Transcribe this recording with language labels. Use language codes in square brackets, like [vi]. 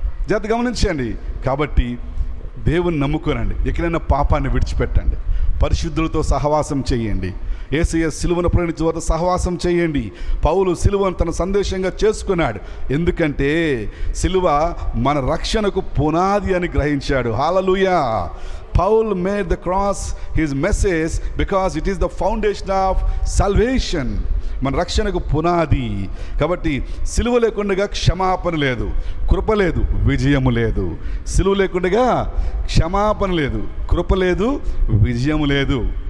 [te] జాగ్రత్త గమనించండి. కాబట్టి దేవుని నమ్ముకోనండి. ఎక్కడైనా పాపాన్ని విడిచిపెట్టండి. పరిశుద్ధులతో సహవాసం చేయండి. యేసయ్య సిలువను ప్రేమించే వారితో సహవాసం చేయండి. పౌలు సిలువను తన సందేశంగా చేసుకున్నాడు. ఎందుకంటే సిలువ మన రక్షణకు పునాది అని గ్రహించాడు. హల్లెలూయా. [en] Paul made the cross his message because it is the foundation of salvation. [te] మన రక్షణకు పునాది. కాబట్టి సిలువ లేకుండా క్షమాపణ లేదు, కృప లేదు, విజయము లేదు. సిలువ లేకుండా క్షమాపణ లేదు, కృప లేదు, విజయము లేదు.